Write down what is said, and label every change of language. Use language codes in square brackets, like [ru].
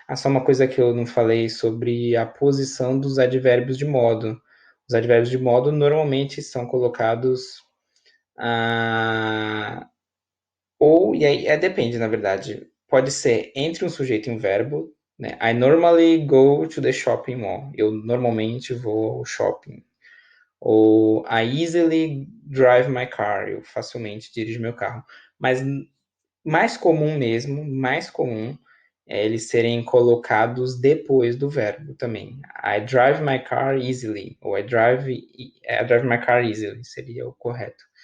[pt] Só uma coisa que eu não falei sobre a posição dos advérbios de modo. Os advérbios de modo normalmente são colocados e aí depende, na verdade. Pode ser entre um sujeito e um verbo, né? [en] I normally go to the shopping mall. [pt] Eu normalmente vou ao shopping. [en] Ou I easily drive my car. [pt] Eu facilmente dirijo meu carro. Mas mais comum mesmo, mais comum é eles serem colocados depois do verbo também. [en] I drive my car easily. Ou I drive my car easily [pt] seria o correto.